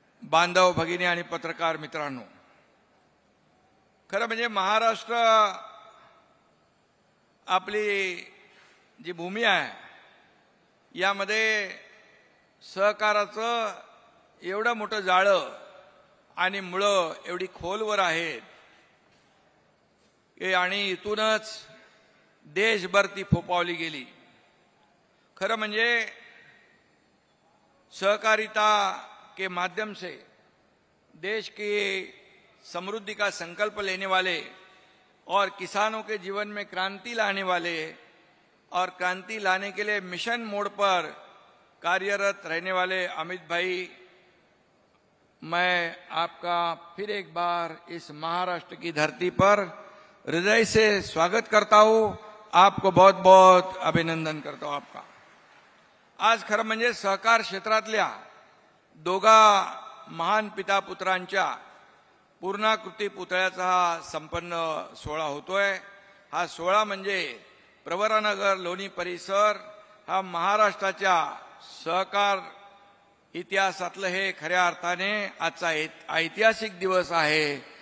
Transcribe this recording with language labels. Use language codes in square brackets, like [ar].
[mr] बांधव भगिनी आणि पत्रकार मित्रांनो, खरं म्हणजे महाराष्ट्र आपली जी भूमी आहे यामध्ये सहकाराचं एवढं मोठं जाळं आणि मुळं एवढी खोलवर आहेत आणि इथूनच देशभर ती फोपावली गेली. खरं म्हणजे [hi] सहकारिता के माध्यम से देश की समृद्धि का संकल्प लेने वाले और किसानों के जीवन में क्रांति लाने वाले और क्रांति लाने के लिए मिशन मोड पर कार्यरत रहने वाले अमित भाई, मैं आपका फिर एक बार इस महाराष्ट्र की धरती पर हृदय से स्वागत करता हूं. आपको बहुत बहुत अभिनंदन करता हूं आपका. [mr] आज खरं म्हणजे सहकार क्षेत्रातल्या दोघा महान पिता पुत्रांच्या पूर्णाकृती पुतळ्याचा हा संपन्न सोहळा होतोय. हा सोहळा म्हणजे प्रवरानगर लोणी परिसर हा महाराष्ट्राच्या सहकार इतिहासातलं हे खऱ्या अर्थाने आजचा ऐतिहासिक दिवस आहे.